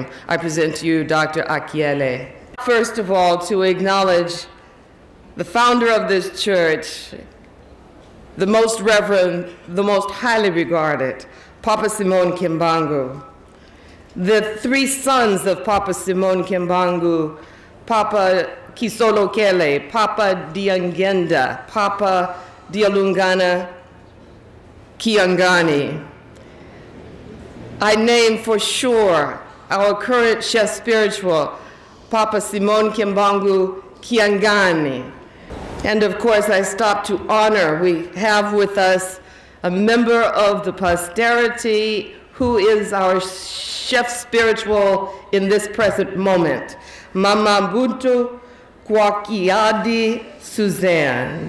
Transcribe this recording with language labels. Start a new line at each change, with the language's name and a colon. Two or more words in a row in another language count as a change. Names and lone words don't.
English: I present to you Dr. Akiele. First of all, to acknowledge the founder of this church, the most reverend, the most highly regarded, Papa Simon Kimbangu. The three sons of Papa Simon Kimbangu, Papa Kisolo Kele, Papa Diangenda, Papa Dialungana Kiangani. I name for sure our current chef spiritual, Papa Simon Kimbangu Kiangani. And of course, I stop to honor. We have with us a member of the posterity who is our chef spiritual in this present moment, Mama Mbuntu Kwakiadi Suzanne.